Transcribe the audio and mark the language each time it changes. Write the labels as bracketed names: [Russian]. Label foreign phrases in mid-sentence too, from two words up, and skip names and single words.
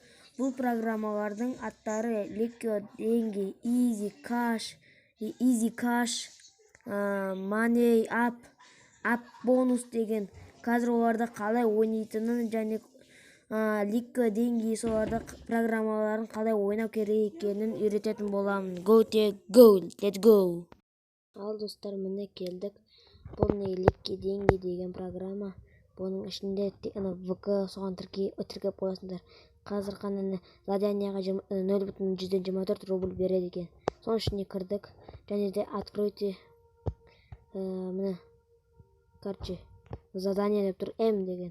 [Kazakh] Бұл программалардың аттары Леко, Деньги, Easy Cash, Money Up бонус деген. Қазір оларды қалай ойнайтынын және Леко, Деньги соларды программаларын қалай ойнау керек екенін үйрететін боламын. [English] Let's go. [Kazakh] Ал достар, міне келдік. Бұл не Леко, Деньги деген программа. Бұның ішінде ВК соған тіркеп қоясыңдар. Қазір қана заданияға 0,124 рубль береді екен. Соның ішіне кірдік. Және де откройте міне задание деп тұр, М деген.